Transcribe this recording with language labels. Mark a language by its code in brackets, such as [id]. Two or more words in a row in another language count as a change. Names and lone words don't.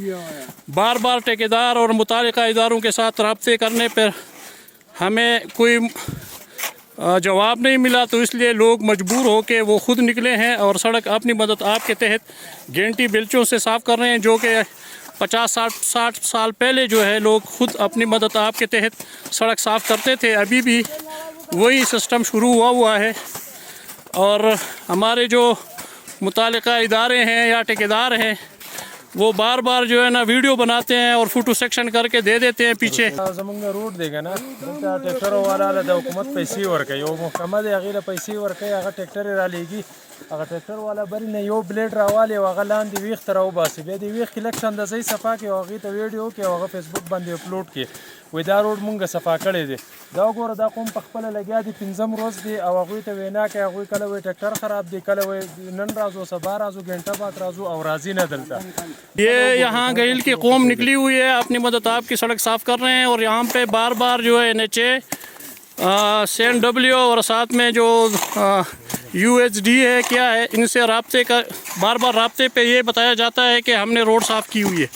[ur] بار بار ٹھیکیدار اور متعلقہ اداروں کے ساتھ رابطے کرنے پر ہمیں کوئی جواب نہیں ملا، تو اس لیے لوگ مجبور ہو کے وہ خود نکلے ہیں اور سڑک اپنی مدد آپ کے تحت گینٹی بیلچوں سے صاف کر رہے ہیں، جو کہ 50-60 سال پہلے جو ہے لوگ خود اپنی مدد آپ کے تحت سڑک صاف کرتے تھے۔ ابھی بھی وہی سسٹم شروع ہوا ہے اور ہمارے جو متعلقہ ادارے ہیں یا ٹھیکیدار ہیں وہ بار بار جو ہے نا ویڈیو بناتے ہیں اور فوٹو سیکشن کر کے دے دیتے ہیں پیچھے۔ [ps] زمونږ روډ دی کنه دلته ټریکټر والا د حکومت پیسې ورکوي، یو محکمه دی هغې له پیسې ورکوي، هغه ټریکټر یې رالیږي، هغه ټریکټر والا بلې نه یو بلیډ راوالي او هغه لاندې ویښ ته راوباسي، بیا د ویښ کې لږ څه اندازه یې صفا کړي او هغې ته ویډیو وکړي او هغه فیسبوک باندې اپلوډ کړي، وایي دا روډ مونږ صفا کړی دی۔ دا وګوره دا قوم په خپله لګیا دي، 5م ورځ دی او هغوی ته وینا کوي، هغوی کله وایي ټریکټر خراب دی، کله وایي نن راځو سبا راځو گھنٹه بعد راځو او راځي نه دلته۔ [ur] یہ یہاں گہیل کی قوم نکلی ہوئی ہے، اپنی مدد آپ کی سڑک صاف کر رہے ہیں اور یہاں پہ بار بار جو ہے NHA CNW اور ساتھ میں جو UHD ہے کیا ہے، ان سے رابطے کا بار بار رابطے پہ یہ بتایا جاتا ہے کہ ہم نے روڈ صاف کی ہوئی ہے۔